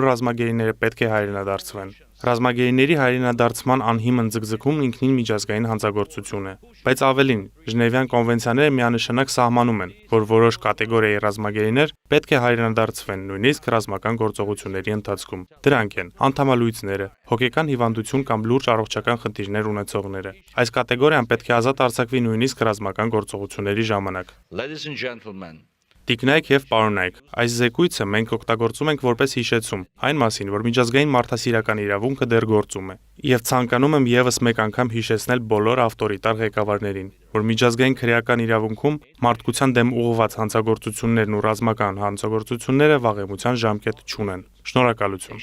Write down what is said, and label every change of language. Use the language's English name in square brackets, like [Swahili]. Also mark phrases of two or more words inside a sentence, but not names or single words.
[Armenian] ռազմագերիները պետք է հայրենադարձվեն։ Ռազմագերիների հայրենադարձման անհիմն ձգձգումն ինքնին միջազգային հանցագործություն է, բայց ավելին, Ժնևյան կոնվենցիաները միանշանակ սահմանում են, որ որոշ կատեգորիայի ռազմագերիներ պետք է հայրենադարձվեն նույնիսկ ռազմական գործողությունների ընթացքում։ Դրանք են անդամալույցները, հոգեկան հիվանդություն կամ լուրջ առողջական խնդիրներ ունեցողները։ Այս կատեգորիան պետք է ազատ արձակվի նույնիսկ ռազմական գործողությունների ժամանակ։ [English] Ladies and gentlemen. [Armenian] Տիկնայք եւ պարոնայք, այս զեկույցը մենք օգտագործում ենք որպես հիշեցում այն մասին, որ միջազգային մարդասիրական իրավունքը դեռ գործում է։ Եվ ցանկանում եմ եւս մեկ անգամ հիշեցնել բոլոր ավտորիտար ղեկավարներին, որ միջազգային քրեական իրավունքում մարդկության դեմ ուղղված հանցագործություններն ու ռազմական հանցագործությունները վաղեմության ժամկետ չունեն։ Շնորհակալություն։